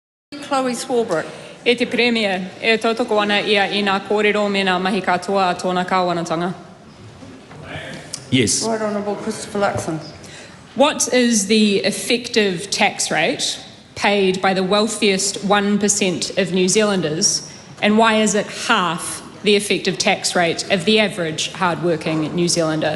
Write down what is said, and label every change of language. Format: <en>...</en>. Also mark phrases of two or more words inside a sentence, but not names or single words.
<en>Chloe Swarbrick.</en> <mi>E te Premier, e tautoko ana ia I ngā kōrero me ngā mahi katoa a tōna kāwanatanga.</mi> <en>Yes. Right Honourable Christopher Luxon. What is the effective tax rate paid by the wealthiest 1% of New Zealanders, and why is it half the effective tax rate of the average hard-working New Zealander?</en>